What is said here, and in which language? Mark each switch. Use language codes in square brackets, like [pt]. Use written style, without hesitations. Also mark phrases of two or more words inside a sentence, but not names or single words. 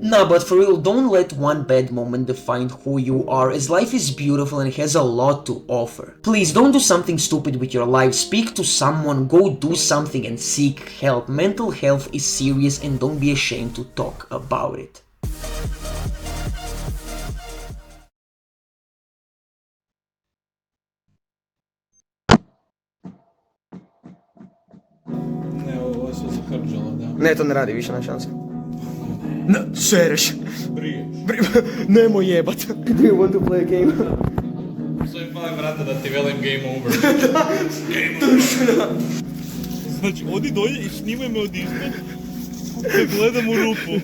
[en] Nah, but for real, don't let one bad moment define who you are, as life is beautiful and has a lot to offer. Please don't do something stupid with your life, speak to someone, go do something and seek help. Mental health is serious and don't be ashamed to talk about it. [hr] Ne, ovo se zahrđalo, da. Ne, to ne radi više na šanse. Ne, sereš. Prije. Nemoj jebat. [en] Do you want to play a game? [hr] Sve fale vrata da ti velim [en] game over. [hr] Znači, odi dolje i snimaj me od ispod. Da gledam u rupu.